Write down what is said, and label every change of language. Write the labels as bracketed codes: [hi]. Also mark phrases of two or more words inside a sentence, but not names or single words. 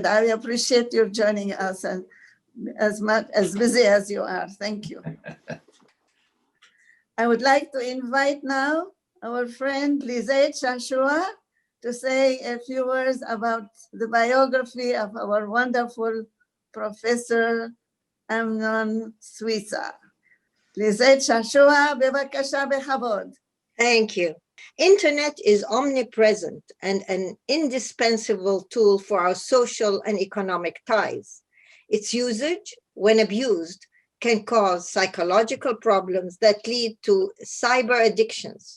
[en] I appreciate you joining us and as busy as you are. Thank you. I would like to invite now our friend Lizette Shashua to say a few words about the biography of our wonderful Professor Amnon Suissa. [he] Lizette Shashua, בבקשה בכבוד. [en] Thank you. Internet is omnipresent and an indispensable tool for our social and economic ties. Its usage, when abused, can cause psychological problems that lead to cyber addictions.